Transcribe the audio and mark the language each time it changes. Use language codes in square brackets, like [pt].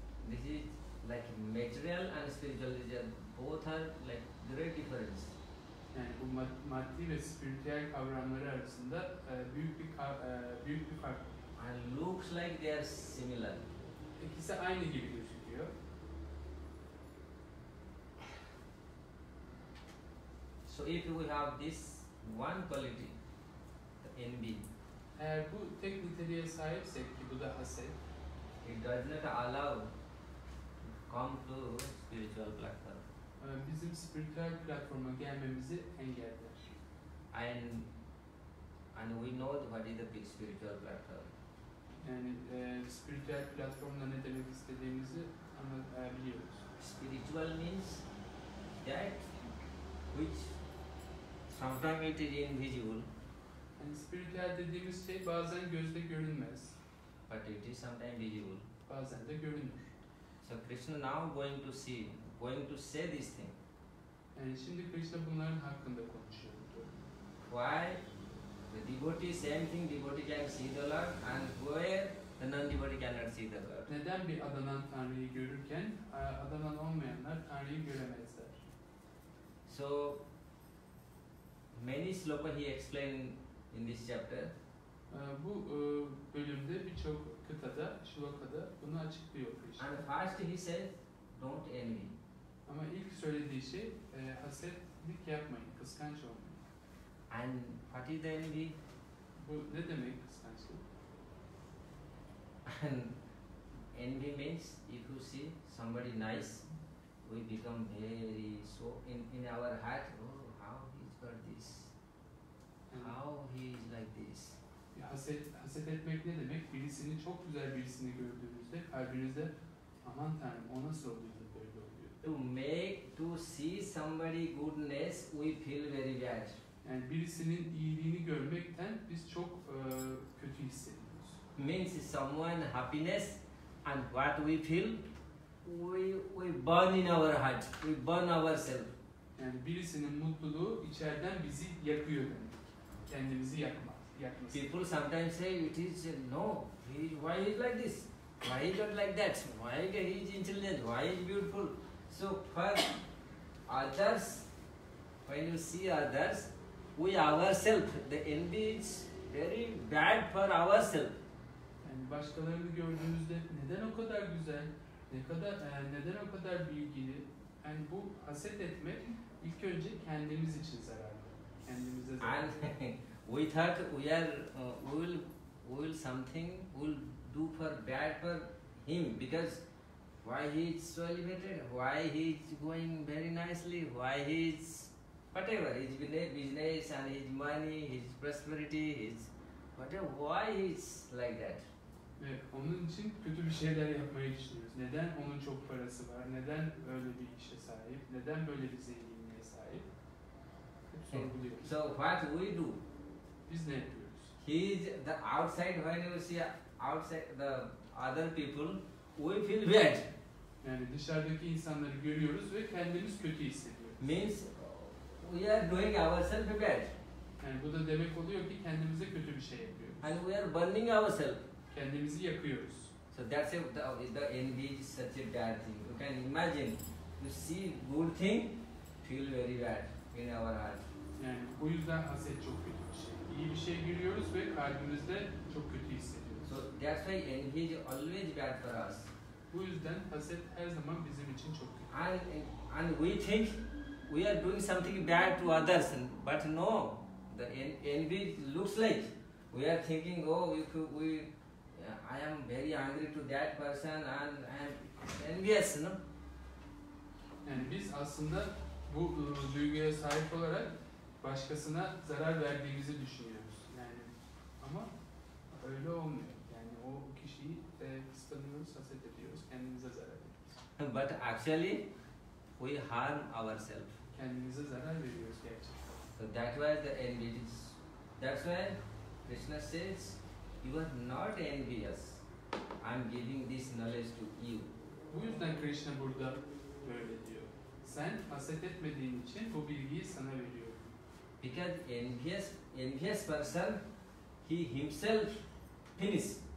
[en] this is like material and spiritual. Both are like great difference. [tr] Yani bu maddi ve spiritüel kavramları arasında büyük bir fark var. [en] And looks like they are similar. [tr] İkisi aynı gibi gözüküyor. [en] So if we have this one quality, the envy, [tr] Eğer bu tek niteliğe sahipsek ki bu da haset, [en] it does not allow to come to spiritual platform. [tr] Bizim spiritüel platforma gelmemizi engeller. [en] And we know what is the spiritual platform. [tr] Yani spiritüel platformla ne demek istediğimizi biliyoruz. [en] Spiritual means that which sometimes it is invisible, [tr] Yani spiritüel dediğimiz şey bazen gözle görünmez, [en] but it is sometimes visible. [tr] bazen de görünür. [en] So Krishna now going to say this thing. [tr] Yani şimdi Krishna bunların hakkında konuşuyor. [en] Why the devotee, same thing, devotee can see the Lord, and where the non-devotee cannot see the Lord. [tr] Neden bir adanan Tanrı'yı görürken adanan olmayanlar Tanrı'yı göremezler? [en] So many sloka he explained in this chapter. [tr] Bu bölümde birçok kıtada, şlokada bunu açıklıyor Krishna. [en] And first he says, don't envy. [tr] Ama ilk söylediği şey hasetlik yapmayın, kıskanç olmayın. [en] And what is the envy? [tr] Bu ne demek kıskançlık? [en] And envy means if you see somebody nice, we become very so in our heart, oh, how he's got this, how he is like this. [tr] Haset etmek ne demek? Birisini, çok güzel birisini gördüğünüzde kalbinizde aman Tanrım o nasıl oluyor da böyle oluyor. [en] To see somebody goodness, we feel very bad. [tr] Yani birisinin iyiliğini görmekten biz çok kötü hissediyoruz. [en] Means someone happiness, and what we feel, we burn in our heart, we burn ourselves. [tr] Yani birisinin mutluluğu içeriden bizi yakıyor demek. Kendimizi yakması. [en] People sometimes say it is no, why he is like this, why he is not like that, why he is intelligent, why he is beautiful. So for others, when you see others, we ourselves, the envy is very bad for ourselves. [tr] Yani başkalarını gördüğümüzde neden o kadar güzel, neden o kadar bilgili? Yani bu haset etmek ilk önce kendimiz için zararlı. Kendimize zararlı. [en] And we thought we will do for bad for him, because why he is so elevated, why he is going very nicely, why he is whatever, his business and his money, his prosperity, his whatever, why he is like that. [tr] Ve onun için kötü bir şeyler yapmayı düşünüyoruz. Neden onun çok parası var, neden öyle bir işe sahip, neden böyle bir zenginliğe sahip? Hep sorguluyoruz. [en] So what we do? [tr] Biz ne yapıyoruz? [en] He is the outside, when you see outside the other people, we feel bad. [tr] Yani dışarıdaki insanları görüyoruz ve kendimiz kötü hissediyoruz. [en] Means we are doing ourselves bad. [tr] Yani bu da demek oluyor ki kendimize kötü bir şey yapıyoruz. [en] And we are burning ourselves. [tr] Kendimizi yakıyoruz. [en] So that's the envy is such a bad thing. You can imagine, you see good thing, feel very bad in our heart. [tr] Yani bu yüzden haset çok kötü bir şey. İyi bir şey görüyoruz ve kalbimizde çok kötü hissediyoruz. [en] So that's why envy is always bad for us. [tr] Bu yüzden haset her zaman bizim için çok kötü. [en] And we think we are doing something bad to others, but no, the envy looks like we are thinking, oh, I am very angry to that person and I am envious, no? [tr] Yani biz aslında bu duyguya sahip olarak başkasına zarar verdiğimizi düşünüyoruz. Yani ama öyle olmuyor. Yani o kişiyi kıskanıyoruz, haset ediyoruz, kendimize zarar ediyoruz. [en] But actually, we harm ourselves. [tr] Kendimize zarar veriyoruz gerçekten. [en] So that was the envy. That's why Krishna says, you are not envious. I am giving this knowledge to you. [tr] Bu yüzden Krishna burada böyle diyor. Sen haset etmediğin için bu bilgiyi sana veriyorum. [en] Because envious person, he himself finish.